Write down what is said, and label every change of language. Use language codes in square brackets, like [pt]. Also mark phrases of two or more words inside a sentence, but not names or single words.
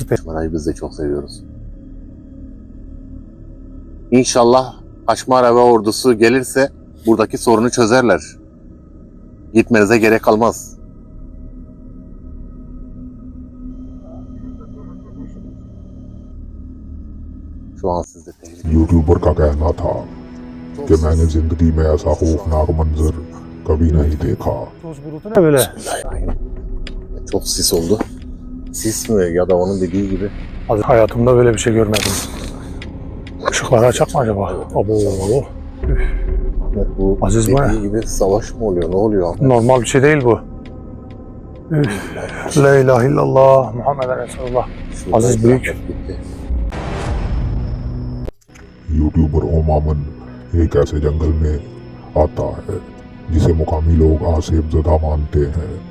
[tr] Kaçmara'yı biz de çok seviyoruz. İnşallah Kaçmara ve ordusu gelirse buradaki sorunu çözerler. Gitmenize gerek kalmaz. Şu an sizde tehlike. [ur] یوٹیوبر کا کہنا تھا کہ میں نے زندگی میں ایسا خوفناک منظر کبھی نہیں دیکھا. [tr] toz bulutu ne böyle? Çok sis oldu. Sis mi ya da onun dediği gibi. Aziz, hayatımda böyle bir şey görmedim. Işıkları açak mı acaba? Abo. Bu Aziz bu dediği ne? gibi savaş mı oluyor? Ne oluyor? Normal bir şey değil bu. Üf. [ar] لا إله إلا الله محمد رسول الله. [tr] Aziz büyük. [ur] یوٹیوبر اومامن ایک ایسے جنگل میں آتا ہے جسے مقامی لوگ آسیب زدہ مانتے ہیں.